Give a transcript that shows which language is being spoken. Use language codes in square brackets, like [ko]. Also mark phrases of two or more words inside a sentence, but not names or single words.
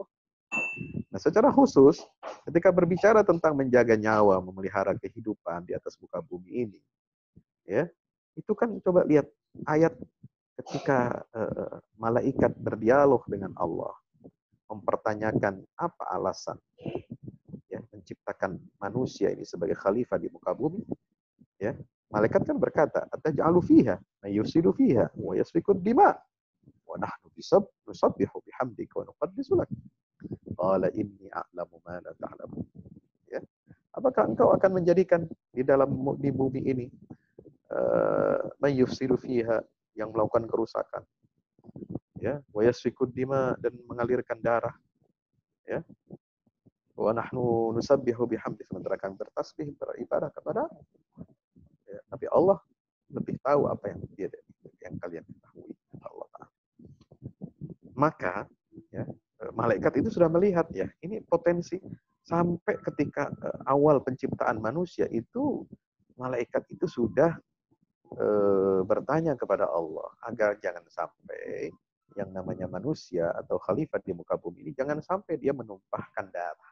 [id] Nah, secara khusus ketika berbicara tentang menjaga nyawa, memelihara kehidupan di atas muka bumi ini, ya, itu kan coba lihat ayat ketika malaikat berdialog dengan Allah, mempertanyakan apa alasan ya menciptakan manusia ini sebagai khalifah di muka bumi, ya. Malaikat kan berkata, [ar] "أتجعل فيها من يفسد فيها ويسفك الدماء ونحن نسبح بحمدك ونقدس لك." قال إني أعلم ما لا تعلمون. [id] Ya. Apakah engkau akan menjadikan di bumi ini [ar] من يفسد فيها, [id] yang melakukan kerusakan, ya, [ar] ويسفك الدماء, [id] dan mengalirkan darah, ya. [ar] ونحن نسبح بحمد, [id] sementara kami bertasbih, beribadah kepada, ya. Tapi Allah lebih tahu apa yang kalian ketahui, Allah Ta'ala. Maka ya, malaikat itu sudah melihat, ya, ini potensi sampai ketika awal penciptaan manusia itu malaikat itu sudah bertanya kepada Allah agar jangan sampai yang namanya manusia atau khalifah di muka bumi ini jangan sampai dia menumpahkan darah.